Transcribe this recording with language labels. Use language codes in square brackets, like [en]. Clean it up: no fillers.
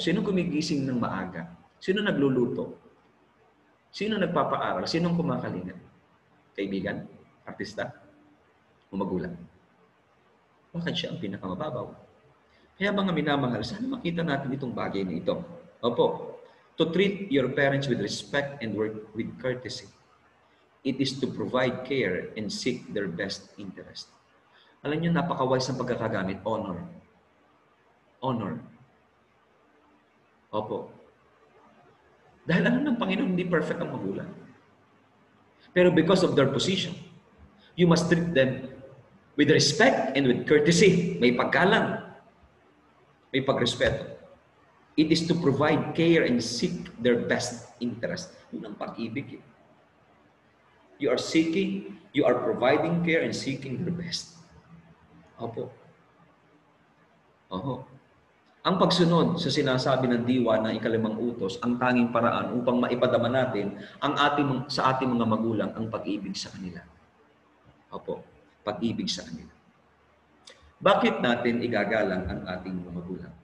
[tl] Sino gumigising ng maaga? Sino nagluluto? Sino nagpapaaral? Sinong kumakalinga? Kaibigan? Artista? O magulang? Bakit siya ang pinakamababaw? Kaya mga minamahal, sana makita natin itong bagay na ito. [en] Opo, to treat your parents with respect and work with courtesy. It is to provide care and seek their best interest. [tl] Alam niyo, napaka-wise ng pagkakagamit. Honor. Opo. Dahil alam ng Panginoon, hindi perfect ang magulang. [en] Pero because of their position, you must treat them with respect and with courtesy. [tl] May paggalang. May pagrespeto. [en] It is to provide care and seek their best interest. [tl] Yun ang pag-ibig. [en] You are providing care and seeking their best. [tl] Opo. Ang pagsunod sa sinasabi ng diwa ng ikalimang utos, ang tanging paraan upang maipadama natin sa ating mga magulang ang pag-ibig sa kanila. Opo, pag-ibig sa kanila. Bakit natin igagalang ang ating mga magulang?